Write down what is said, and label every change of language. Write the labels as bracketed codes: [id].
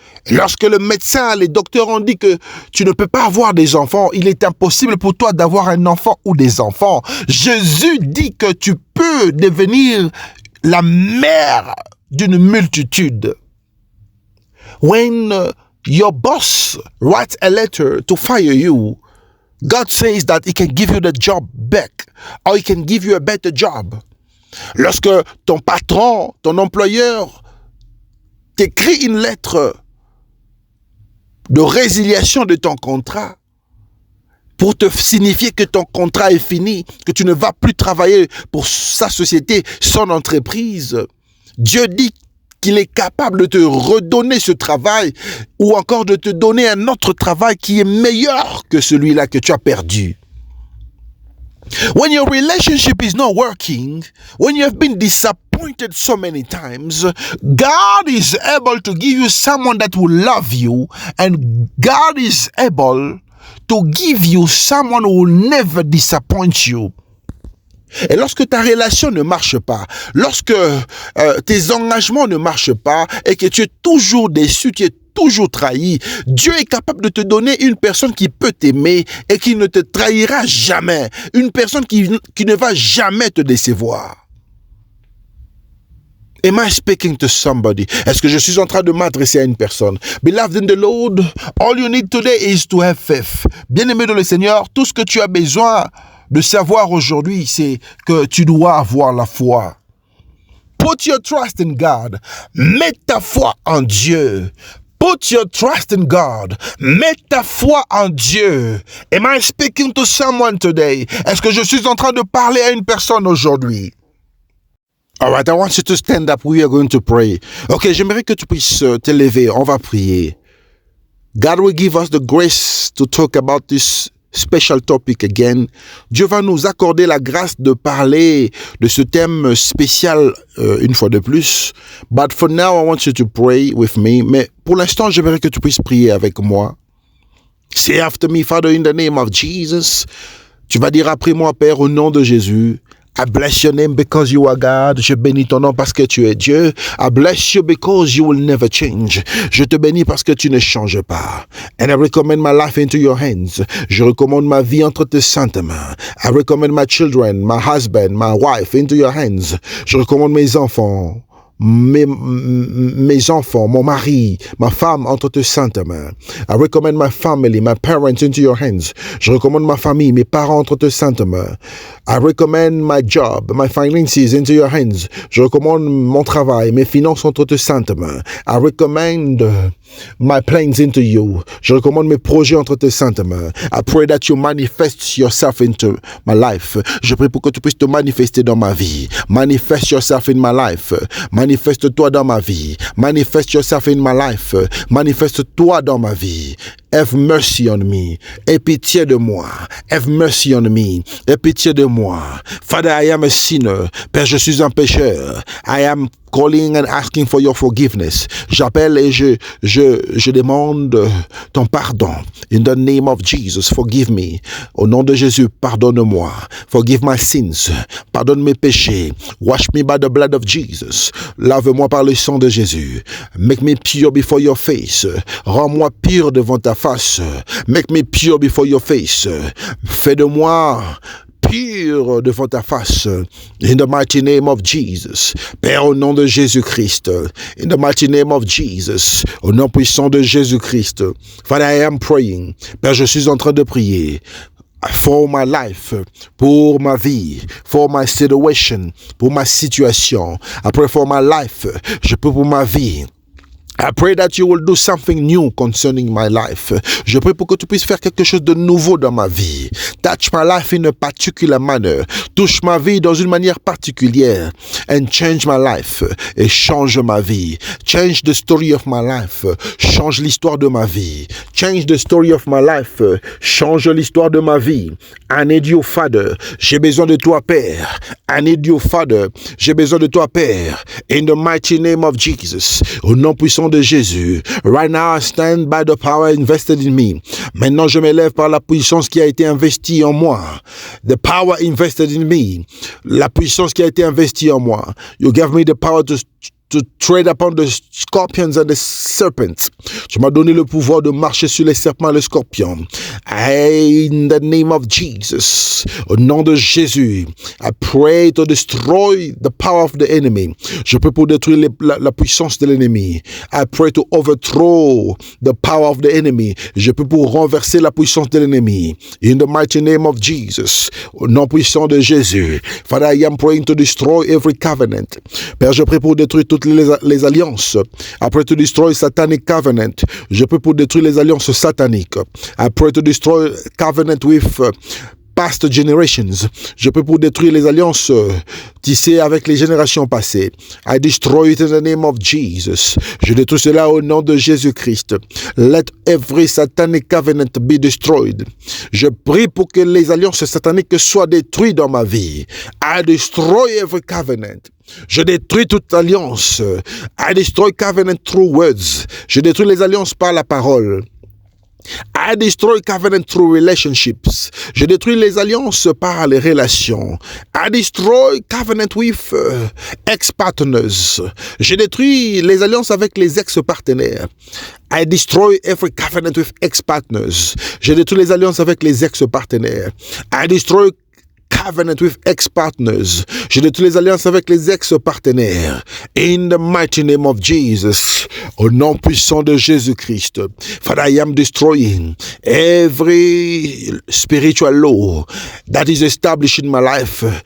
[fr] Lorsque le médecin, les docteurs ont dit que tu ne peux pas avoir des enfants, il est impossible pour toi d'avoir un enfant ou des enfants. Jésus dit que tu peux devenir la mère d'une multitude. [en] When your boss writes a letter to fire you, God says that he can give you the job back, or he can give you a better job. [fr] Lorsque ton patron, ton employeur t'écrit une lettre de résiliation de ton contrat pour te signifier que ton contrat est fini, que tu ne vas plus travailler pour sa société, son entreprise, Dieu dit qu'il est capable de te redonner ce travail ou encore de te donner un autre travail qui est meilleur que celui-là que tu as perdu. [en] When your relationship is not working, when you have been disappointed so many times, God is able to give you someone that will love you, and God is able to give you someone who will never disappoint you. [fr] Et lorsque ta relation ne marche pas, lorsque tes engagements ne marchent pas et que tu es toujours déçu, tu es toujours trahi, Dieu est capable de te donner une personne qui peut t'aimer et qui ne te trahira jamais. Une personne qui ne va jamais te décevoir. [en] Am I speaking to somebody? [fr] Est-ce que je suis en train de m'adresser à une personne? [en] Beloved in the Lord, all you need today is to have faith. [fr] Bien-aimé dans le Seigneur, tout ce que tu as besoin de savoir aujourd'hui, c'est que tu dois avoir la foi. [en] Put your trust in God. [fr] Mets ta foi en Dieu. [en] Put your trust in God. [fr] Mets ta foi en Dieu. [en] Am I speaking to someone today? [fr] Est-ce que je suis en train de parler à une personne aujourd'hui? [en] All right, I want you to stand up. We are going to pray. [fr] Ok, j'aimerais que tu puisses te lever. On va prier. [en] God will give us the grace to talk about this special topic again. [fr] Dieu va nous accorder la grâce de parler de ce thème spécial une fois de plus. [en] But for now, I want you to pray with me. [fr] Mais pour l'instant, j'aimerais que tu puisses prier avec moi. [en] Say after me, Father, in the name of Jesus. [fr] Tu vas dire après moi, Père, au nom de Jésus. [en] I bless your name because you are God. [fr] Je bénis ton nom parce que tu es Dieu. [en] I bless you because you will never change. [fr] Je te bénis parce que tu ne changes pas. [en] And I recommend my life into your hands. [fr] Je recommande ma vie entre tes saintes mains. [en] I recommend my children, my husband, my wife into your hands. [fr] Je recommande mes enfants. Mes enfants, mon mari, ma femme entre tes saintes mains. [en] I recommend my family, my parents into your hands. [fr] Je recommande ma famille, mes parents entre tes saintes mains. [en] I recommend my job, my finances into your hands. [fr] Je recommande mon travail, mes finances entre tes saintes mains. [en] I recommend my plans into you. [fr] Je recommande mes projets entre tes saintes mains. [en] I pray that you manifest yourself into my life. [fr] Je prie pour que tu puisses te manifester dans ma vie. [en] Manifest yourself in my life. [fr] Manifeste-toi dans ma vie. [en] Manifest yourself in my life. [fr] Manifeste-toi dans ma vie. [en] Have mercy on me. [fr] Aie pitié de moi. [en] Have mercy on me. Aie pitié de moi. Father, I am a sinner. [fr] Père, je suis un pécheur. [en] I am calling and asking for your forgiveness. [fr] J'appelle et je demande ton pardon. [en] In the name of Jesus, forgive me. [fr] Au nom de Jésus, pardonne-moi. [en] Forgive my sins. [fr] Pardonne mes péchés. [en] Wash me by the blood of Jesus. [fr] Lave-moi par le sang de Jésus. [en] Make me pure before your face. [fr] Rends-moi pur devant ta face. [en] Make me pure before your face. [fr] Fais de moi pur devant ta face. [en] In the mighty name of Jesus. [fr] Père, au nom de Jésus-Christ. [en] In the mighty name of Jesus. [fr] Au nom puissant de Jésus-Christ. [en] Father, I am praying. [fr] Père, je suis en train de prier. [en] For my life, [fr] pour ma vie, [en] for my situation, [fr] pour ma situation. [en] I pray for my life. [fr] Je prie pour ma vie. [en] I pray that you will do something new concerning my life. [fr] Je prie pour que tu puisses faire quelque chose de nouveau dans ma vie. [en] Touch my life in a particular manner. [fr] Touche ma vie dans une manière particulière. [en] And change my life. [fr] Et change ma vie. [en] Change the story of my life. [fr] Change l'histoire de ma vie. [en] Change the story of my life. [fr] Change l'histoire de ma vie. [en] I need you, Father. [fr] J'ai besoin de toi, Père. [en] I need you, Father. [fr] J'ai besoin de toi, Père. [en] In the mighty name of Jesus. [fr] Au nom puissant de Jésus. [en] Right now, I stand by the power invested in me. [fr] Maintenant, je m'élève par la puissance qui a été investie en moi. [en] The power invested in me. [fr] La puissance qui a été investie en moi. [en] You gave me the power to tread upon the scorpions and the serpents. [fr] Tu m'as donné le pouvoir de marcher sur les serpents et les scorpions. [en] In the name of Jesus, [fr] au nom de Jésus, [en] I pray to destroy the power of the enemy. [fr] Je prie pour détruire la puissance de l'ennemi. [en] I pray to overthrow the power of the enemy. [fr] Je prie pour renverser la puissance de l'ennemi. [en] In the mighty name of Jesus, [fr] au nom puissant de Jésus. [en] Father, I am praying to destroy every covenant. [fr] Père, je prie pour détruire toutes les alliances. [en] I pray to destroy satanic covenant. [fr] Je prie pour détruire les alliances sataniques. [en] I pray to destroy covenant with past generations. [fr] Je prie pour détruire les alliances tissées avec les générations passées. [en] I destroy it in the name of Jesus. [fr] Je détruis cela au nom de Jésus-Christ. [en] Let every satanic covenant be destroyed. [fr] Je prie pour que les alliances sataniques soient détruites dans ma vie. [en] I destroy every covenant. [fr] Je détruis toute alliance. [en] I destroy covenant through words. [fr] Je détruis les alliances par la parole. [en] I destroy covenant through relationships. [fr] Je détruis les alliances par les relations. [en] I destroy covenant with ex-partners. [fr] Je détruis les alliances avec les ex-partenaires. [en] I destroy every covenant with ex-partners. [fr] Je détruis les alliances avec les ex-partenaires. [en] I destroy covenant with ex-partners. [fr] Je détruis les alliances avec les ex-partenaires. [en] In the mighty name of Jesus. [fr] Au nom puissant de Jésus-Christ. [en] Father, I am destroying every spiritual law that is established in my life.